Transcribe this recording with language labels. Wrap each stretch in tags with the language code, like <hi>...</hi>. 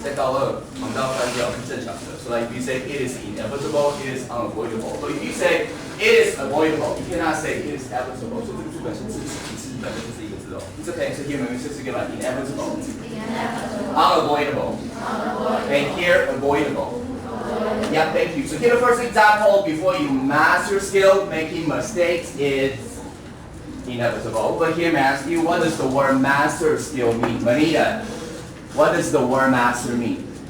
<zh>在高二忙到翻掉是正常的。</zh> <en>So like if you say it is inevitable, it is unavoidable. But if you say it is avoidable, you cannot say it is evitable.</en> <zh>所以这个字本身字词本身就是一个字哦。</zh> <en>It's okay. So here maybe it's like inevitable, unavoidable, and here avoidable. Yeah, thank you. So here the first example before you master skill making mistakes is inevitable. But here, may I ask you, what does the word master skill mean? Manita, what does the word master mean?</en>